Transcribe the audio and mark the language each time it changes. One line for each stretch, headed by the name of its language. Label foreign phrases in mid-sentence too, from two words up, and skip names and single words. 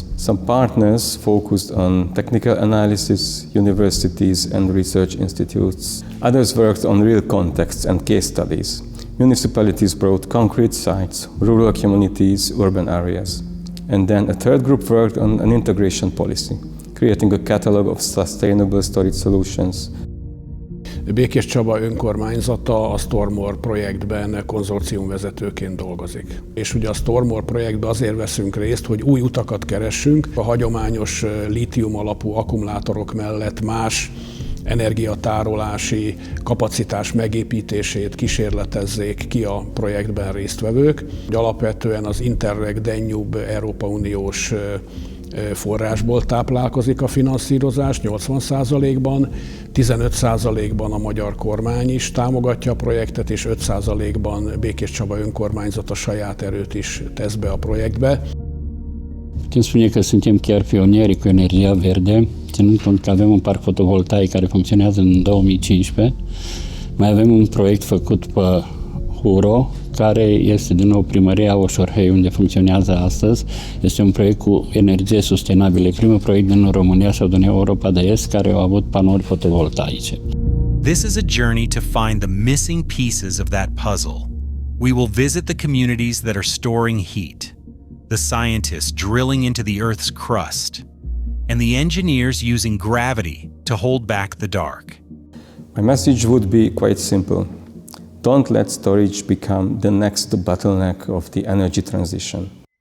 English: Some partners focused on technical analysis, universities and research institutes. Others worked on real contexts and case studies. Municipalities brought concrete sites, rural communities, urban areas. And then a third group worked on an integration policy, creating a catalog of sustainable storage solutions.
Hungarian: Békés Csaba önkormányzata a StoreMore projektben konzorciumvezetőként dolgozik. És ugye a StoreMore projektben azért veszünk részt, hogy új utakat keressünk. A hagyományos lítium alapú akkumulátorok mellett más energiatárolási kapacitás megépítését kísérletezzék ki a projektben résztvevők. Alapvetően az Interreg Danube Európa Uniós forrásból táplálkozik a finanszírozás 80%-ban, 15%-ban a magyar kormány is támogatja a projektet, és 5%-ban Békés Csaba önkormányzata saját erőt is tesz be a projektbe.
Romanian: Putem spune că suntem chiar pionieri cu energia verde, ținând cont că avem un parc fotovoltaic care funcționează în 2015. Mai avem un proiect făcut pe Huro, care este din nou primăria Oșorhei, unde funcționează astăzi. Este un proiect cu energie sustenabilă, primul proiect din România sau din Europa de Est care a avut panouri fotovoltaice.
English: This is a journey to find the missing pieces of that puzzle. We will visit the communities that are storing heat, the scientists drilling into the Earth's crust, and the engineers using gravity to hold back the dark. My message would be quite simple. Don't let storage become the next bottleneck of the energy transition.